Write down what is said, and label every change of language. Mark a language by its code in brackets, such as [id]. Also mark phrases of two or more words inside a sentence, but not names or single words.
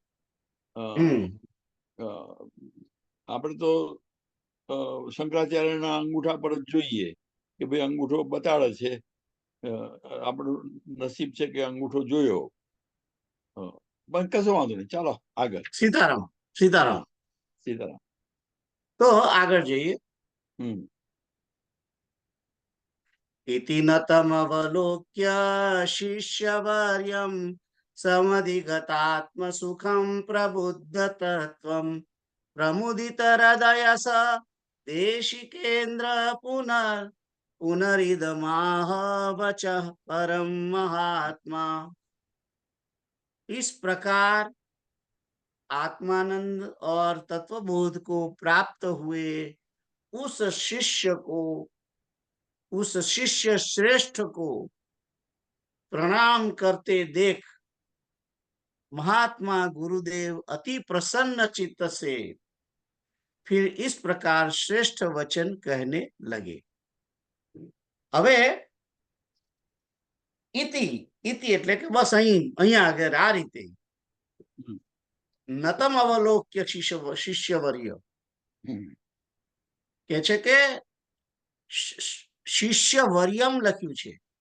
[gu] આપણે તો શંકરાચાર્યના અંગૂઠા પર જ જોઈએ કે ભાઈ અંગૂઠો બતાડે છે, આપણું નસીબ છે કે અંગૂઠો જોયો. પણ કશો વાંધો નહીં, ચાલો આગળ. સીતારામ. સીતારામ. સીતારામ. તો આગળ જઈએ. [sa] इति नतमवलोक्य शिष्यवर्यं समधिगतात्मसुखं प्रबुद्धतत्त्वं प्रमुदितहृदय स देशिकेन्द्र पुनरिदमाह वचः परम महात्मा. [hi] इस प्रकार आत्मानंद और तत्वबोध को प्राप्त हुए उस शिष्य श्रेष्ठ को प्रणाम करते देख महात्मा गुरुदेव अति प्रसन्न चित्त से फिर इस प्रकार श्रेष्ठ वचन कहने लगे. [gu] હવે इति એટલે કે બસ અહીંયા આગળ આ રીતે [sa] નતમ અવલોક્ય શિષ્યવર્ય [gu] કે છે કે [sa] શિષ્ય વર્યમ [gu] લખ્યું છે.